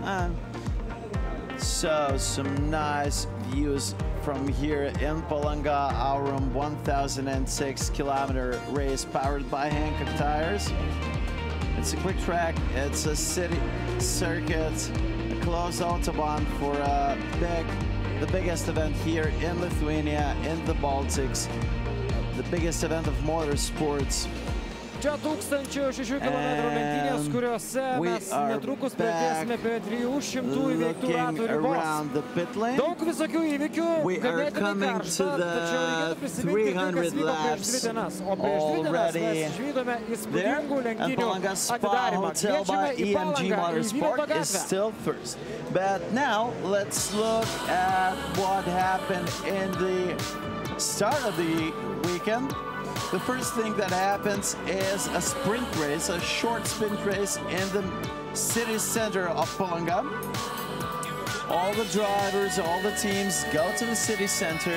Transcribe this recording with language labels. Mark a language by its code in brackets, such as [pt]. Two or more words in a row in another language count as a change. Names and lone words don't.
[en] So some nice views from here in Palanga, AURUM 1006 kilometer race powered by Hankook tires. It's a quick track. It's a city circuit, a closed autobahn for the biggest event here in Lithuania, in the Baltics, the biggest event of motorsports. [lt] Čia 1600 km lenktynės, kuriuose mes netrukus pradėsime prie 300 įveiktų ratų ribos. Daug visokių įvykių, ganėtinai karšta, tačiau reikėtų prisiminti tai, kas vyko prieš 2 dienas. O prieš 2 dienas mes išvydome įspūdingų lenktynių atidarymą. Kviečiame į Palangą, į Vytauto gatvę. [en] But now let's look at what happened in the start of the weekend. The first thing that happens is a sprint race, a short sprint race in the city center of Palanga. All the drivers, all the teams go to the city center.